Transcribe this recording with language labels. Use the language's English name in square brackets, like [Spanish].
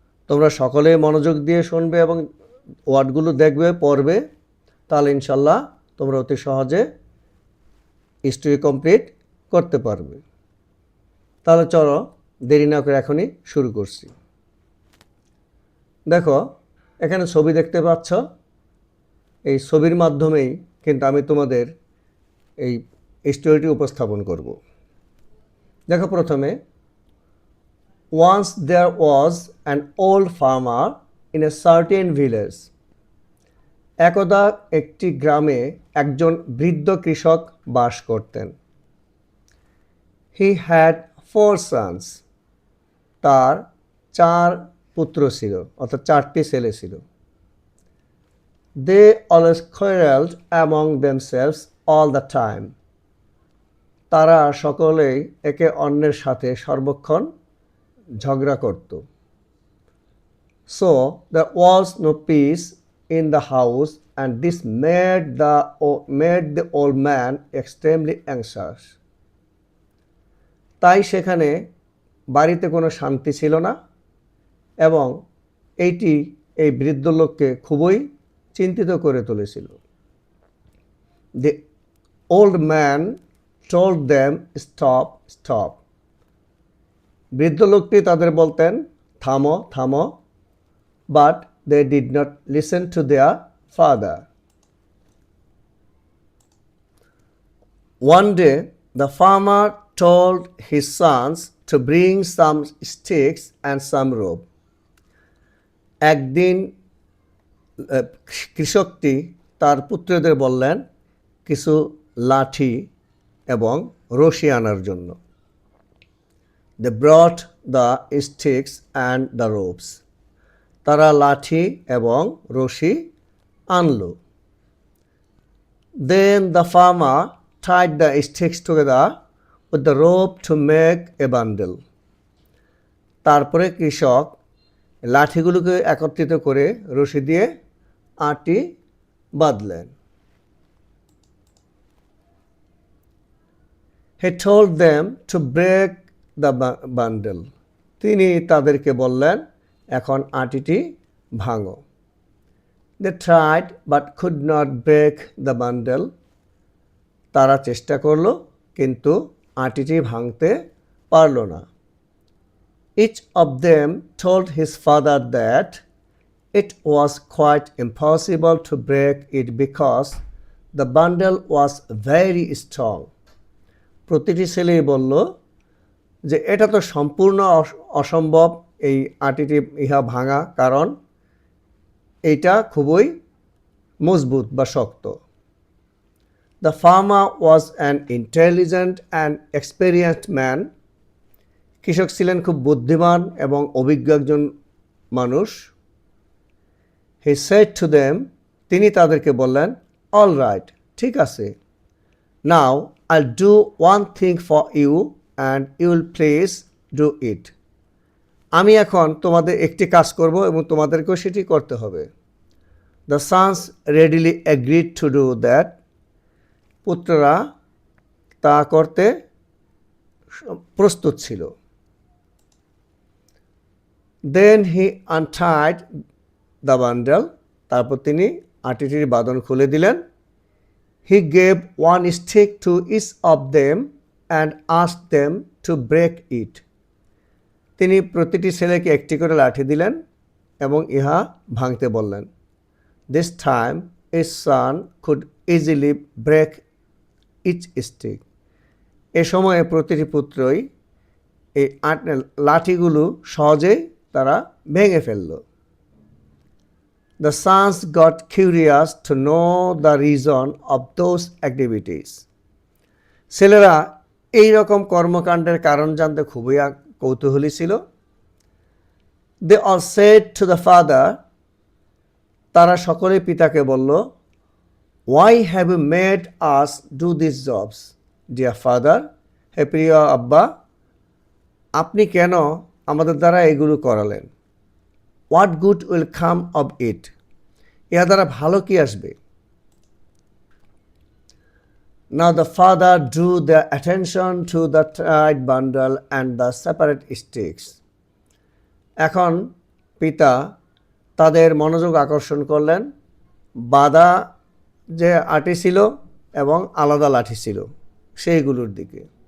[Bangla] তোমরা সকলে মনোযোগ দিয়ে শুনবে এবং ওয়ার্ডগুলো দেখবে পড়বে, তাহলে ইনশাল্লাহ তোমরা অতি সহজে স্টোরি কমপ্লিট করতে পারবে। তাহলে চলো দেরি না করে এখনই শুরু করছি। দেখো এখানে ছবি দেখতে পাচ্ছ, এই ছবির মাধ্যমেই কিন্তু আমি তোমাদের এই স্টোরিটি উপস্থাপন করব। দেখো প্রথমে, [English] Once there was an old farmer in a certain village. [Bangla] একদা একটি গ্রামে একজন বৃদ্ধ কৃষক বাস করতেন। [English] He had 4 sons. [Bangla] তার 4 পুত্র ছিল, অর্থাৎ 4টি ছেলে ছিল। [English] They always quarreled among themselves all the time. [Bangla] তারা সকলেই একে অন্যের সাথে সর্বক্ষণ ঝগড়া করত। [English] So there was no peace in the house, and this made the old man extremely anxious. [Bangla] তাই সেখানে বাড়িতে কোনো শান্তি ছিল না এবং এইটি এই বৃদ্ধ লোককে খুবই চিন্তিত করে তুলেছিল। [English] The old man told them, "Stop, stop." [Bangla] বৃদ্ধ লোকটি তাদের বলতেন, থামো থামো, [English] but they did not listen to their father. One day, the farmer told his sons to bring some sticks and some rope. [Bangla] একদিন কৃষকটি তার পুত্রদের বললেন কিছু লাঠি এবং রশি আনার জন্য। [English] They brought the sticks and the ropes. [Bangla] তারা লাঠি এবং রশি আনলো। [English] Then the farmer tied the sticks together with the rope to make a bundle. [Bangla] তারপরে কৃষক লাঠিগুলোকে একত্রিত করে রশি দিয়ে আটি বাঁধলেন। [English] He told them to break the bundle. [Bangla] তিনি তাদেরকে বললেন এখন আটিটি ভাঙো। [English] They tried but could not break the bundle. [Bangla] তারা চেষ্টা করলো কিন্তু আটিটি ভাঙতে পারল না। [English] Each of them told his father that it was quite impossible to break it because the bundle was very strong. [Bangla] প্রতিটি ছেলেই বলল যে এটা তো সম্পূর্ণ অসম্ভব এই আটিটি ভাঙা, কারণ এইটা খুবই মজবুত বা শক্ত। [English] The farmer was an intelligent and experienced man. [Bangla] কৃষক ছিলেন খুব বুদ্ধিমান এবং অভিজ্ঞ একজন মানুষ। [English] He said to them, [Bangla] তিনি তাদেরকে বললেন, [English] all right, [Bangla] ঠিক আছে, [English] now I'll do one thing for you and you will please do it. [Bangla] আমি এখন তোমাদের একটি কাজ করব এবং তোমাদেরকেও সেটি করতে হবে। [English] The sons readily agreed to do that. [Bangla] পুত্ররা তা করতে প্রস্তুত ছিল। [English] Then he untied the bundle. [Bangla] তারপর তিনি আটিটির বাঁধন খুলে দিলেন। [English] He gave one stick to each of them and asked them to break it. [Bangla] তিনি প্রতিটি ছেলেকে একটি করে লাঠি দিলেন এবং ইহা ভাঙতে বললেন। [English] This time his son could easily break each stick. [Bangla] এ সময়ে প্রতিটি পুত্রই এই লাঠিগুলো সহজেই তারা ভেঙে ফেলল। [English] The sons got curious to know the reason of those activities. [Bangla] ছেলেরা এই রকম কর্মকাণ্ডের কারণ জানতে খুবই কৌতূহলী ছিল। [English] They all said to the father, [Bangla] তারা সকলে পিতাকে বলল, [English] Why have you made us do these jobs, dear father? [Bangla] হে প্রিয় আব্বা, আপনি কেন আমাদের দ্বারা এগুলো করালেন? [English] What good will come of it? [Bangla] ইহা দ্বারা ভালো কি আসবে? [English] Now the father drew their attention to the tied bundle and the separate sticks. [Bangla] এখন পিতা তাদের মনোযোগ আকর্ষণ করলেন বাঁধা যে আটি ছিল এবং আলাদা লাঠি ছিল সেইগুলোর দিকে।